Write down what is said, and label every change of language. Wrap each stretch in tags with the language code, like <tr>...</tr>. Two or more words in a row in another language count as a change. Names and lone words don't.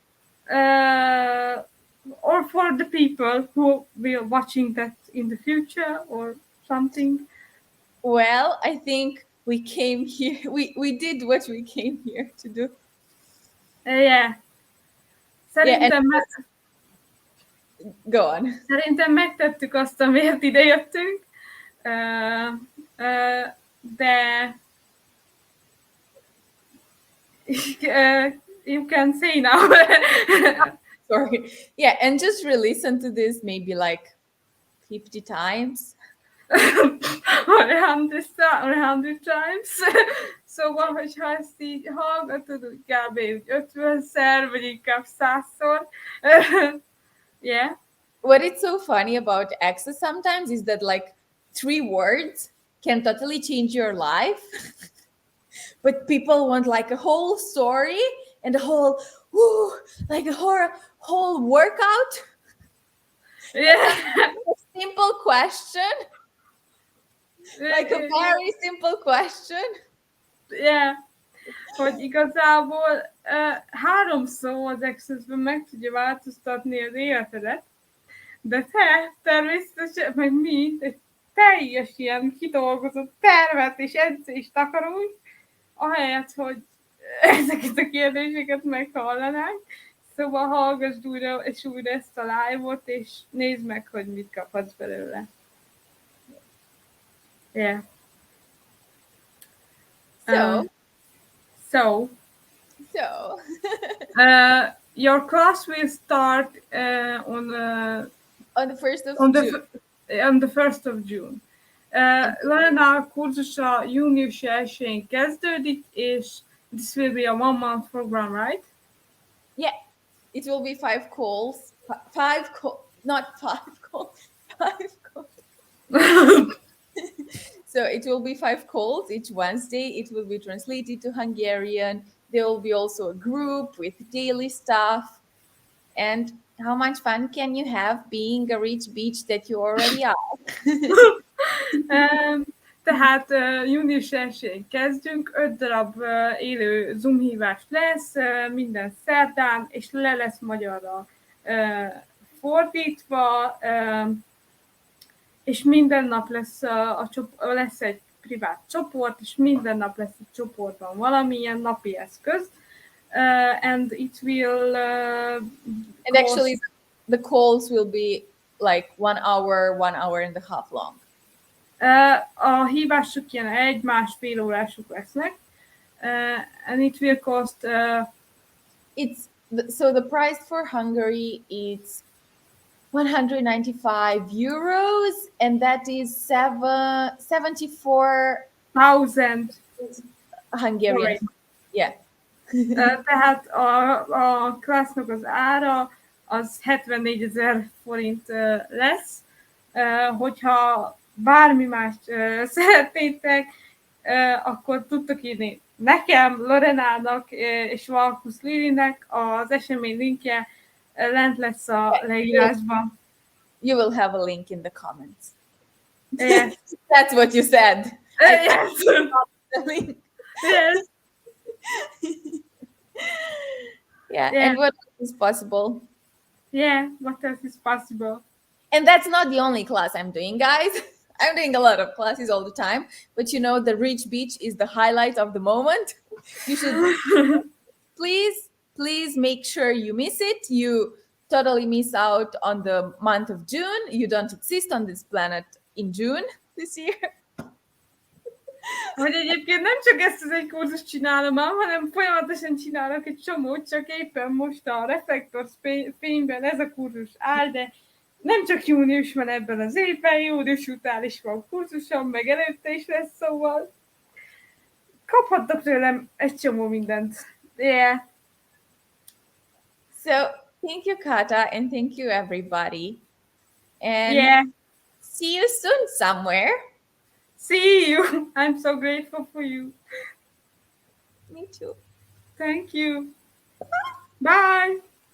<en>Or for the people who will be watching that in the future or something? Well, I think we came here. We did what we came here to do. Yeah. Szerintem Go on.</en> <hu>Szerintem megtettük azt, amiért idejöttünk, de</hu> <en>you can say now. Sorry. Yeah, and just re-listen to this maybe like 50 times. Or 100 times.</en> <hu>Szóval, hogyha ezt így hallgatod, úgy kb. 50-szer, vagy inkább 100-szor.</hu> <en>Yeah. What is so funny about access sometimes is that like 3 words can totally change your life. But people want like a whole story and a whole, like a whole workout. Yeah. A simple question. Like a very simple question. Yeah.</en> <hu>Hogy igazából 3 szó az Access-ben meg tudja változtatni az életedet, de te természetesen, meg mi, egy teljes ilyen kidolgozott tervet és edzést akarunk, ahelyett, hogy ezeket a kérdéseket meghallanánk. Szóval hallgassd újra és újra ezt a live-ot, és nézd meg, hogy mit kaphatsz belőle.</hu> <en>Yeah. So, your class will start on the 1st of June. On the 1st of June.</en> <hu>Lorena kurzusa június 1-én kezdődik, és</hu> <en>this will be a 1 month program, right? Yeah, it will be 5 calls. 5 calls, not 5 calls. 5 calls. So it will be 5 calls each Wednesday. It will be translated to Hungarian. There will be also a group with daily stuff. And how much fun can you have being a rich bitch that you already are?</en> <hu>Tehát június 1-én kezdünk, 5 darab élő Zoom hívás lesz minden szerdán, és le lesz magyarra fordítva, és minden nap lesz egy privát csoport, és minden nap lesz egy csoportban valamilyen napi eszköz,</hu> <en>and it will and actually the calls will be like 1 hour and a half long.</en> <hu>A hívások ilyen 1-1,5 órások lesznek,</hu> <en>and it will cost so the price for Hungary is 195 euros, and that is 74,000 Hungarian. Yeah.</en> <hu>Tehát a classnak az ára az 74,000 forint lesz. Hogyha bármi mást szeretnétek, akkor tudtok írni nekem, Lorenának és Valkusz Lilinek. Az esemény linkje lent lesz a leírásban.</hu> <en>You will have a link in the comments. Yes. That's what you said. Yes. Yes. Yeah. And what else is possible? Yeah, what else is possible? And that's not the only class I'm doing, guys. I'm doing a lot of classes all the time, but you know, the Rich Beach is the highlight of the moment. You should please make sure you miss it. You totally miss out on the month of June. You don't exist on this planet in June this year.</en> <hu>Hogy egyébként nem csak ezt az egy kurzust csinálom, hanem folyamatosan csinálok egy csomót, csak éppen most a reflektor fényben ez a kurzus áll, de nem csak június van ebben az évben, június után is van kurzusom, meg előtte is lesz, szóval kaphattok tőlem egy csomó mindent.</hu> <en>Yeah. So, thank you, Kata, and thank you, everybody. And see you soon somewhere. See you. I'm so grateful for you. Me too. Thank you. Bye.</en>